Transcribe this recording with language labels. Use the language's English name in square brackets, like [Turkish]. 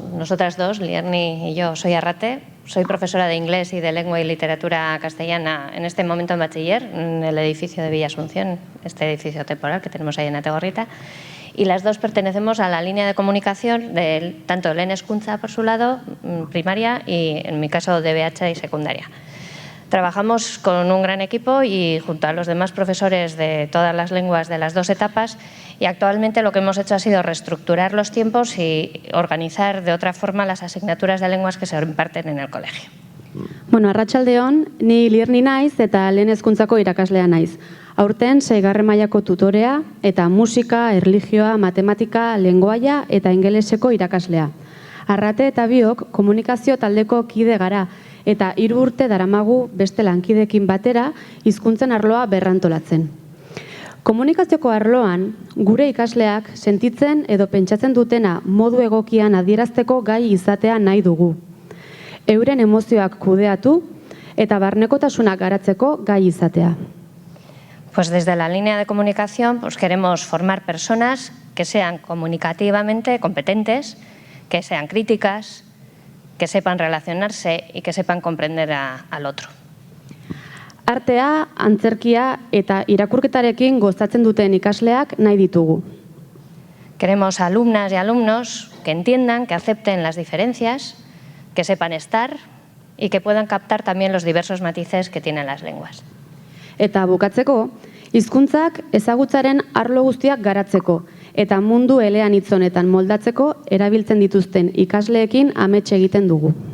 [Spanish] nosotras dos, Lierni y yo, soy Arrate, soy profesora de inglés y de lengua y literatura castellana en este momento en bachiller, en el edificio de Villa Asunción, este edificio temporal que tenemos ahí en Ategorrita, y las dos pertenecemos a la línea de comunicación tanto del Lehen Hezkuntza por su lado, primaria, y en mi caso DBH y secundaria. Trabajamos con un gran equipo y junto a los demás profesores de todas las lenguas de las dos etapas, y actualmente lo que hemos hecho ha sido reestructurar los tiempos y organizar de otra forma las asignaturas de lenguas que se imparten en el colegio. [Basque] Bueno, arratsaldeon, ni Lierni naiz eta Lehen Hezkuntzako irakaslea naiz. Aurten 6. mailako tutorea eta musika, erlijioa, matematika, lengoaia eta ingeleseko irakaslea. Arrate eta biok komunikazio taldeko kide gara eta 3 urte daramagu beste lankideekin batera hizkuntzen arloa berrantolatzen. Komunikazioko arloan gure ikasleak sentitzen edo pentsatzen dutena modu egokian adierazteko gai izatea nahi dugu. Euren emozioak kudeatu eta barnekotasunak garatzeko gai izatea. [Spanish] Pues desde la línea de comunicación queremos formar personas que sean comunicativamente competentes, que sean críticas, que sepan relacionarse y que sepan comprender al otro. [Basque] Artea, antzerkia eta irakurketarekin gozatzen duten ikasleak nahi ditugu. [Spanish] Queremos alumnas y alumnos que entiendan, que acepten las diferencias, que sepan estar y que puedan captar también los diversos matices que tienen las lenguas. [Basque] Eta bukatzeko, hizkuntzak ezagutzaren arlo guztiak garatzeko eta mundu elean hitz honetan moldatzeko erabiltzen dituzten ikasleekin amets egiten dugu.